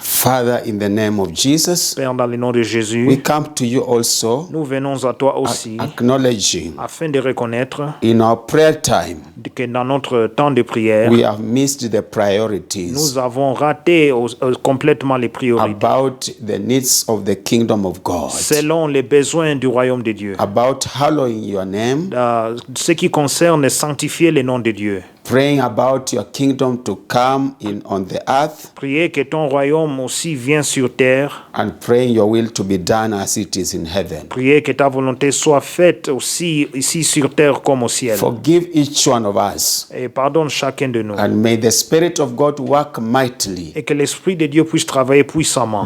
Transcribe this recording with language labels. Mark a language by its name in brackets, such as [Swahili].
[English] Father, in the name of Jesus, [French] Père, dans le nom de Jésus, [English] we come to you also [French] nous venons à toi aussi [English] acknowledging [French] afin de reconnaître [English] in our prayer time [French] que dans notre temps de prière, [English] we have missed the [French] nous [English] priorities [French] avons raté complètement les priorités [English] about the needs of the kingdom of God, [French] selon les besoins du royaume de Dieu. [English] about hallowing your name, [French] Ce qui concerne sanctifier le nom de Dieu. [English] praying about your kingdom to come in on the earth, [French] Prier que ton royaume aussi vienne sur terre. [English] and praying your will to be done as it is in heaven. [French] Prier que ta volonté soit faite aussi ici sur terre comme au ciel. [English] Forgive each one of us, [French] Et pardonne chacun de nous. [English] and may the Spirit of God work mightily, [French] Et que l'Esprit de Dieu puisse travailler puissamment.